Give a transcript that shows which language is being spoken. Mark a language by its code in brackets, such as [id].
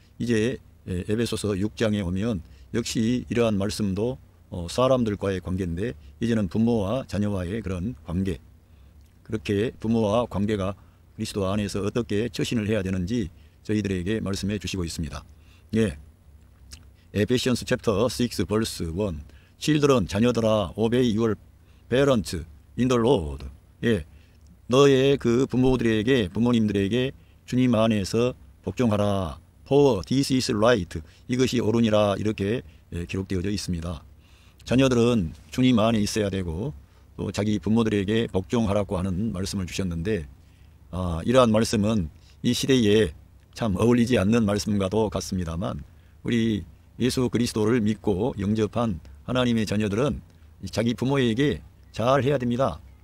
[ko] 이제 에베소서 6장에 오면 역시 이러한 말씀도 사람들과의 관계인데, 이제는 부모와 자녀와의 그런 관계, 그렇게 부모와 관계가 그리스도 안에서 어떻게 처신을 해야 되는지 저희들에게 말씀해 주시고 있습니다. [en] 에베시언스 챕터 6 verse 1, Children, [ko] 자녀들아, [en] obey your parents in the Lord. [ko] 너의 그 부모님들에게 주님 안에서 복종하라. [en] For this is right. [ko] 이것이 옳으니라. 이렇게 기록되어져 있습니다. 자녀들은 주님 안에 있어야 되고 또 자기 부모들에게 복종하라고 하는 말씀을 주셨는데, 이러한 말씀은 이 시대에 참 어울리지 않는 말씀과도 같습니다만, 우리 예수 그리스도를 믿고 영접한 하나님의 자녀들은 자기 부모에게 잘 해야 됩니다.